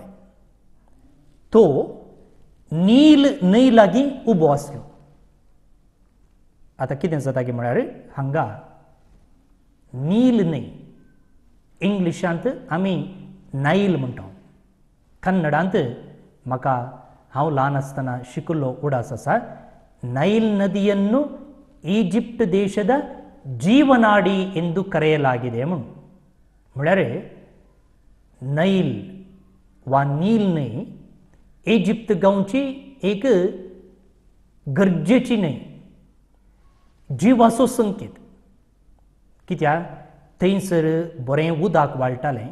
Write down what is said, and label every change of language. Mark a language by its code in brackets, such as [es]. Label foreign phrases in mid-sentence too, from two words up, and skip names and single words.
[kok] तो नील न्हंय लागीं उबो आसलो. आतां कितें जाता की म्हळ्यार हांगा नील न्हंय इंग्लिशांत आमी नाईल म्हणटा. कन्नडांत म्हाका हांव ल्हान आसतना शिकिल्लो उडास आसा, [kn] ನೈಲ್ ನದಿಯನ್ನು ಈಜಿಪ್ಟ್ ದೇಶದ ಜೀವನಾಡಿ ಎಂದು ಕರೆಯಲಾಗಿದೆ. [kok] म्हळ्यार नैल वा नील न्हंय इजिप्त गांवची एक गरजेची न्हंय, जिवाचो संकेत. कित्याक थंयसर बरें उदक वाळटालें.